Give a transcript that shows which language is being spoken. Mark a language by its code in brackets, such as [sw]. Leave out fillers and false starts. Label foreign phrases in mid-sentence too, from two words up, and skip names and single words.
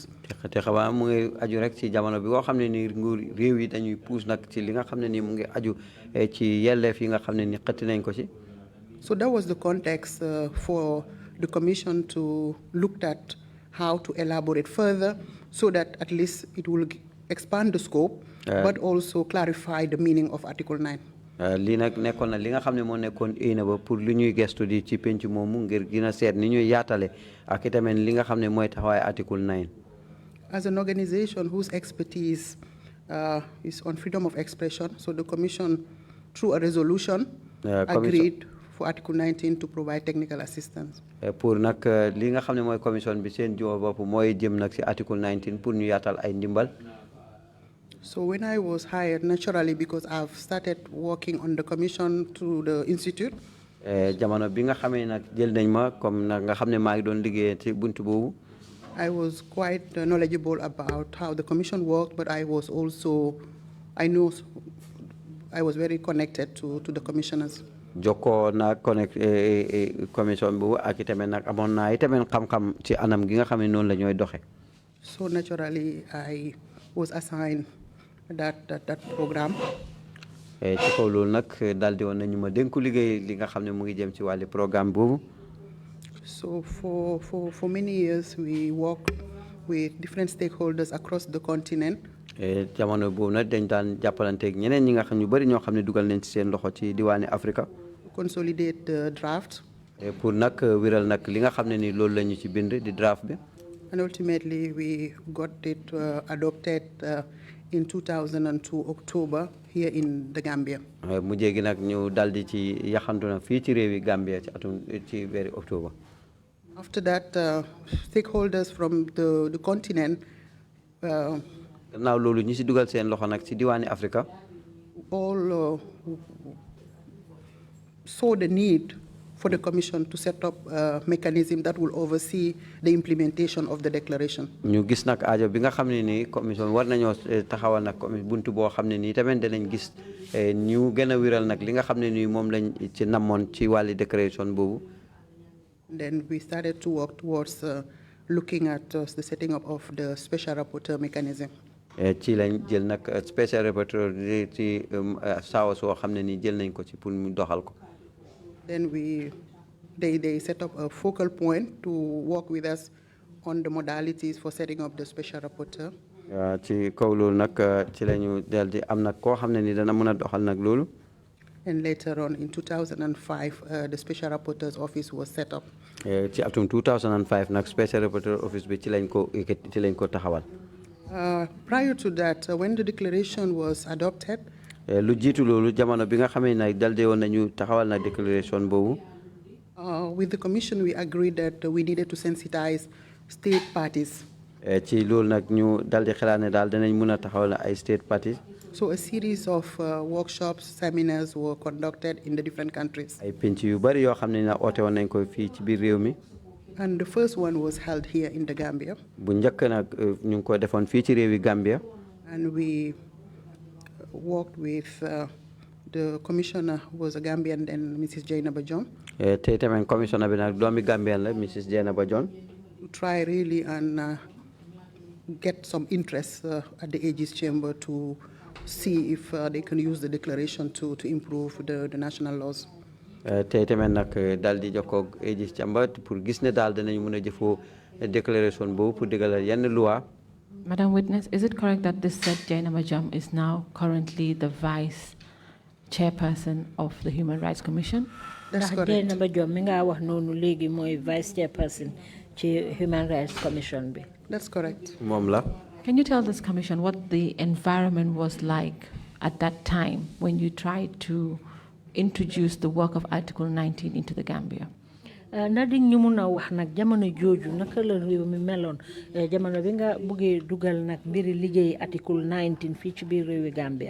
[en] So that was the context for the Commission to look at how to elaborate further, so that at least it will expand the scope, but also clarify the meaning of Article 9. [wo] lii nag nekkoon na li nga xam ne moo nekkoon éena ba pour li ñuy gestu di ci penc moomu ngir gën a seet ni ñuy yaatale ak itamit li nga xam ne mooy taxawaay article 9. [en] As an organization whose expertise is on freedom of expression, so the Commission, through a resolution, agreed for Article 19 to provide technical assistance. [wo] Pour nag li nga xam ne mooy commission bi seen jiw bopp mooy jëm nag si Article 19 pour ñu yaatal ay ndimbal. [en] So when I was hired, naturally, because I've started working on the commission through the institute. [wo] Jamono bi nga xamee nag jël nañ ma comme nag nga xam ne maa ngi doon liggéey ci buntu boobu. [en] I was quite knowledgeable about how the commission worked, but I was also, I was very connected to the commissioners. [wo] Joko na connect commission boobu ak itamit nag amoon naa itamit xam-xam ci anam gi nga xam ne noonu la ñooy doxe. [en] So naturally, I was assigned that program. [wo] Ci kaw loolu nag daal di woon nañu ma dénku liggéey li nga xam ne mu ngi jëm ci wàllu programme boobu. [en] So for many years, we worked with different stakeholders across the continent. [wo] Jamono boobu nag dañ daan jàppalanteeg ñeneen ñi nga xam ñu bëri ñoo xam ne dugal nañ ci seen loxo ci diwaani Afrika. [en] Consolidate the draft. [wo] Pour nag wiral nag li nga xam ne ni loolu la ñu ci bind di draft bi. [en] And ultimately, we got it adopted in 2002 October here in the Gambia. [wo] Mu jéegi nag ñu daldi ci yaxantu na fii ci réewi Gambia ci atum ci weeri octobre. [en] After that, stakeholders from the continent. [wo] Gannaaw loolu ñi ci dugal seen loxo nag ci diwaani Afrika. [en] All saw the need for the Commission to set up a mechanism that will oversee the implementation of the declaration. [wo] ñu gis nag aajo bi nga xam ne nii commission war nañoo taxawal nag buntu boo xam ne nii tamit danañ gis ñu gën a wiral nag li nga xam ne nii moom lañ ci namoon ci wàlli déclaration boobu. [en] Then we started to work towards looking at the setting up of the special rapporteur mechanism. [wo] ci lañ jël nag [en] special rapporteur [wo] ci saawa soo xam ne nii jël nañ ko ci pour mu doxal ko. [en] Then they set up a focal point to work with us on the modalities for setting up the special rapporteur. [wo] ci kaw loolu nag ci lañu del di am nag koo xam ne ni dana mën a doxal nag loolu. [en] And later on in 2005, the special rapporteur's office was set up. [wo] ci atum 2005 nag [en] special rapporteur office [wo] bi ci lañ ko taxawal. [en] Prior to that, when the declaration was adopted. [wo] Lu jiitu loolu jamono bi nga xamee nag daldi woon nañu taxawal na declaration boobu. [en] With the commission, we agreed that we needed to sensitize state parties. [wo] ci loolu nag ñu daldi xalaat ne daal danañ mën a taxawal ay [en] state parties. So a series of workshops, seminars were conducted in the different countries. [wo] ay penc yu bari yoo xam ne na oote woon nañ ko fii ci biir réew mi. [en] And the first one was held here in the Gambia. [wo] bu njëkk nag ñu ngi ko defoon fii ci réewi Gambia. [en] And we worked with the commissioner who was a Gambian, then Mrs. Jagne Senghore. [wo] tey tamit commissioner bi nag doomi Gambian la Mrs. Jagne Senghore. [en] To try really and get some interest at the AG's chamber to see if they can use the declaration to improve the national laws. [wo] tey tamit nag daal di jokkoo [en] AG's chamber [wo] pour gis ne daal danañ mën a jëfoo déclaration boobu pour dëggalal yenn loi. [en] Madam Witness, is it correct that this said Jagne Senghore is now currently the vice chairperson of the Human Rights Commission? That's correct. [wo] Jagne Senghore mi nga wax noonu léegi mooy [en] vice chairperson [wo] ci Human Rights Commission bi. [en] That's correct. [wo] moom la. [en] Can you tell this commission what the environment was like at that time when you tried to introduce the work of Article 19 into the Gambia? [wo] Nadi ñu mun a wax nag jamono jooju naka la réew mi meloon jamono bi nga bëggee dugal nag mbiri liggéey Article 19 fii ci biir réewi Gambia.